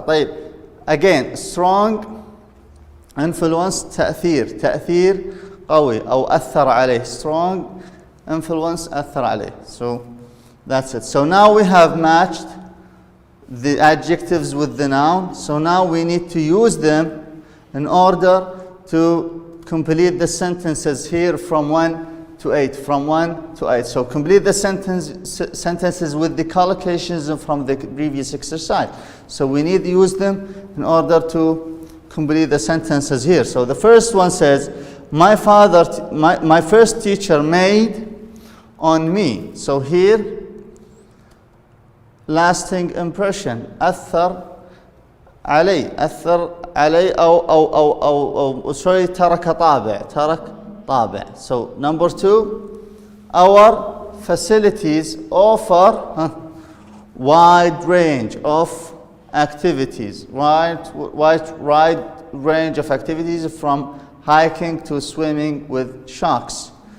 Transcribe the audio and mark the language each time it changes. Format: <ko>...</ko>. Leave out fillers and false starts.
<ar>طيب</ar> <en>again strong influence</en> <ar>تأثير قوي أو أثر عليه.</ar> <en>strong influence</en> <ar>أثر عليه.</ar> <en>So that's it. So now we have matched the adjectives with the noun. So now we need to use them in order to complete the sentences here from 1 to 8. From 1 to 8. So complete the sentences with the collocations from the previous exercise. So we need to use them in order to complete the sentences here. So the first one says, my first teacher made on me. So here, lasting impression.</en> <ar>أثر علي أو</ar> <en>sorry</en> <ar>ترك طابع.</ar> <en>So number 2, our facilities offer wide range of activities. Wide range of activities from hiking to swimming with sharks.</en>